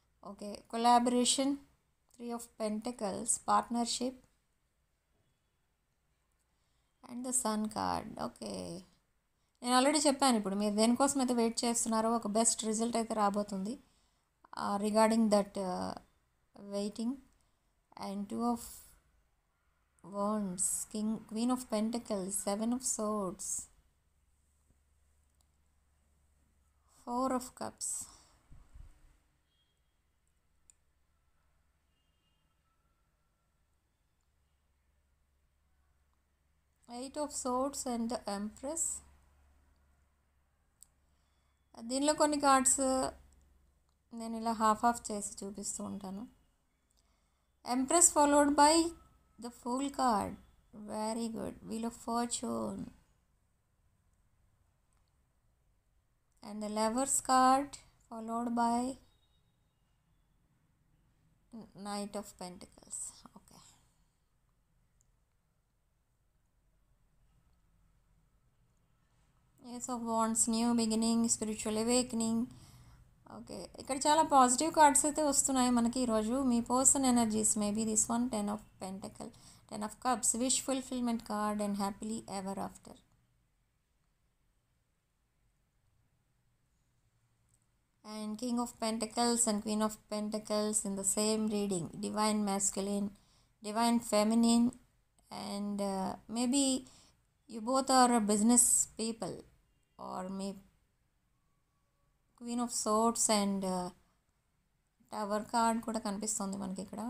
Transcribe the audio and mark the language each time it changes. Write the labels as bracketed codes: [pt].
[en] Okay, collaboration, 3 of Pentacles, partnership and the sun card. [te] Okay, నేను already చెప్పాను, ఇప్పుడు మీరు దేనికోసం అయితే వెయిట్ చేస్తున్నారో ఒక బెస్ట్ రిజల్ట్ అయితే రాబోతుంది [en] Regarding that waiting. And 2 of Wands, Queen of Pentacles, 7 of Swords, 4 of Cups, Eight of Swords and the Empress. [te] దీనిలో కొన్ని కార్డ్స్ నేను ఇలా హాఫ్ ఆఫ్ చేసి చూపిస్తూ ఉంటాను. [en] Empress followed by the fool card, very good. Wheel of fortune and the lovers card followed by knight of pentacles. Okay, ace of wands, new beginning, spiritual awakening. Okay, [te] ఇక్కడ చాలా positive cards అయితే వస్తున్నాయి మనకి ఈరోజు. [en] మీ person energies maybe this one, 10 of Pentacle, 10 of Cups, wish fulfilment card and happily ever after. And King of Pentacles and Queen of Pentacles in the same reading, divine masculine, divine feminine, and maybe you both are business people, or maybe Queen of Swords and Tower card [te] కూడా కనిపిస్తుంది మనకి ఇక్కడ.